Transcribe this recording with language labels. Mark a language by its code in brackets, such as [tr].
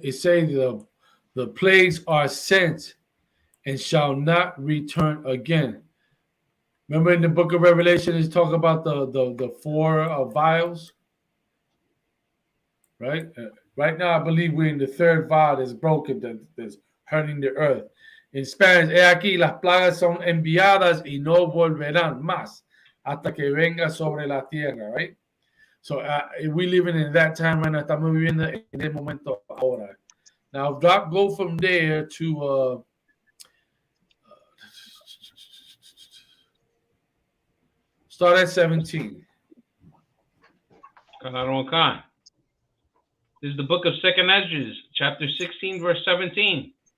[en] It's saying the plagues are sent and shall not return again. Remember in the book of Revelation, it's talking about the four vials. Right? Right now, I believe we're in the third vial that's broken, that's hurting the earth. In Spanish, [es] he aquí, las plagas son enviadas y no volverán más hasta que venga sobre la tierra, right? [en] So we're living in that time right now. [es] Estamos viviendo en el momento ahora. [en] Now, go from there to start at 17. Khan. This is the book of Second Ezra, chapter 16, verse 17.